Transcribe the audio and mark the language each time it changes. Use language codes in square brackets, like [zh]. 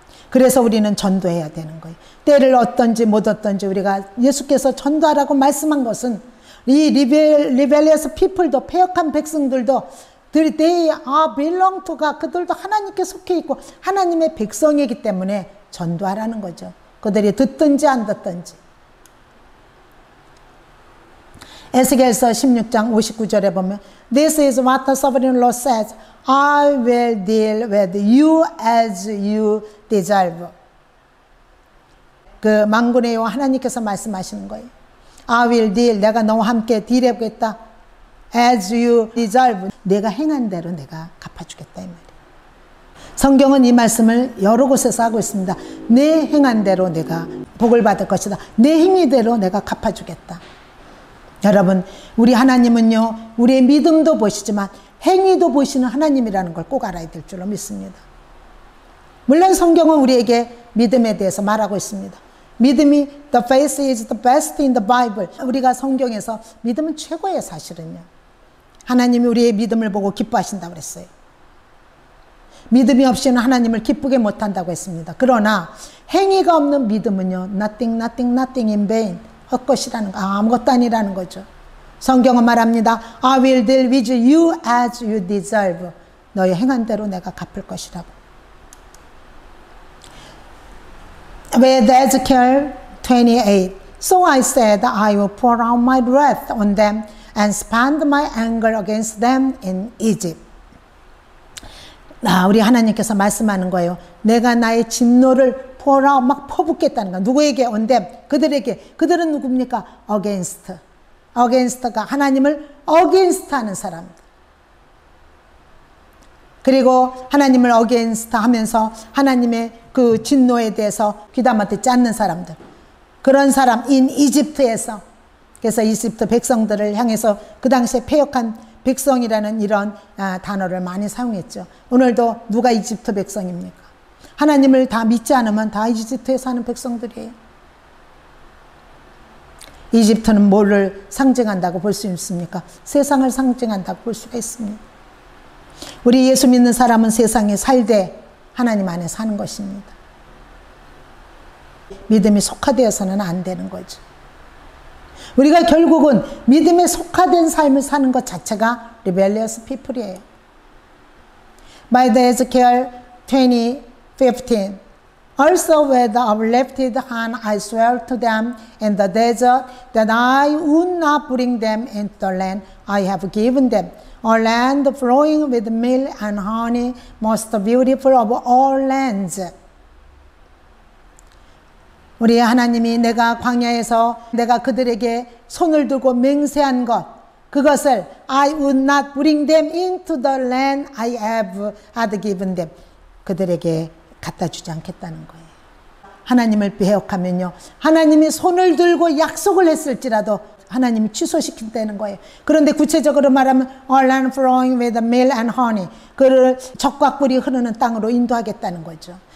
[ko] 그래서 우리는 전도해야 되는 거예요. 때를 얻든지 못 얻든지 우리가 예수께서 전도하라고 말씀한 것은 이 [en] 리벨리어스 피플도, [ko] 패역한 백성들도 [en] they are belong to God. [ko] 그들도 하나님께 속해 있고 하나님의 백성이기 때문에 전도하라는 거죠. 그들이 듣든지 안 듣든지. 에스겔서 16장 59절에 보면 [en] This is what the sovereign Lord says. I will deal with you as you deserve. [ko] 그 만군의 여호와 하나님께서 말씀하시는 거예요. [en] I will deal, [ko] 내가 너와 함께 딜해보겠다. [en] As you deserve, [ko] 내가 행한 대로 내가 갚아주겠다 이 말이에요. 성경은 이 말씀을 여러 곳에서 하고 있습니다. 내 행한 대로 내가 복을 받을 것이다. 내 행위대로 내가 갚아주겠다. 여러분, 우리 하나님은요, 우리의 믿음도 보시지만 행위도 보시는 하나님이라는 걸 꼭 알아야 될 줄로 믿습니다. 물론 성경은 우리에게 믿음에 대해서 말하고 있습니다. 믿음이 [en] the faith is the best in the Bible. [ko] 우리가 성경에서 믿음은 최고의 사실은요. 하나님이 우리의 믿음을 보고 기뻐하신다고 그랬어요. 믿음이 없이는 하나님을 기쁘게 못한다고 했습니다. 그러나 행위가 없는 믿음은요, [en] nothing, nothing, nothing in vain. [ko] 헛것이라는 거, 아무것도 아니라는 거죠. 성경은 말합니다. [en] I will deal with you as you deserve. [ko] 너의 행한 대로 내가 갚을 것이라고. [en] With Ezekiel 28. So I said, I will pour out my wrath on them and spend my anger against them in Egypt. [ko] 우리 하나님께서 말씀하는 거예요. 내가 나의 진노를 [en] pour out, [ko] 막 퍼붓겠다는 거. 누구에게? [en] on them. [ko] 그들에게. 그들은 누굽니까? against. against가 하나님을 against 하는 사람들. 그리고 하나님을 against 하면서 하나님의 그 진노에 대해서 귀담아 듣지 않는 사람들. 그런 사람, in 이집트에서. 그래서 이집트 백성들을 향해서 그 당시에 패역한 백성이라는 이런 단어를 많이 사용했죠. 오늘도 누가 이집트 백성입니까? 하나님을 다 믿지 않으면 다 이집트에 사는 백성들이에요. 이집트는 뭐를 상징한다고 볼 수 있습니까? 세상을 상징한다고 볼 수가 있습니다. 우리 예수 믿는 사람은 세상에 살되 하나님 안에 사는 것입니다. 믿음이 속화되어서는 안 되는 거죠. 우리가 결국은 믿음에 속화된 삶을 사는 것 자체가 [en] rebellious people [ko] 이에요. [en] By the Ezekiel 20:15 Also with uplifted hand I swear to them in the desert that I would not bring them into the land I have given them, a land flowing with milk and honey, most beautiful of all lands. [ko] 우리 하나님이 내가 광야에서 내가 그들에게 손을 들고 맹세한 것, 그것을 [en] I would not bring them into the land I had given them. [ko] 그들에게 갖다 주지 않겠다는 거예요. 하나님을 배역하면요, 하나님이 손을 들고 약속을 했을지라도 하나님이 취소시킨다는 거예요. 그런데 구체적으로 말하면 [en] a land flowing with milk and honey, [ko] 그를 젖과 꿀이 흐르는 땅으로 인도하겠다는 거죠.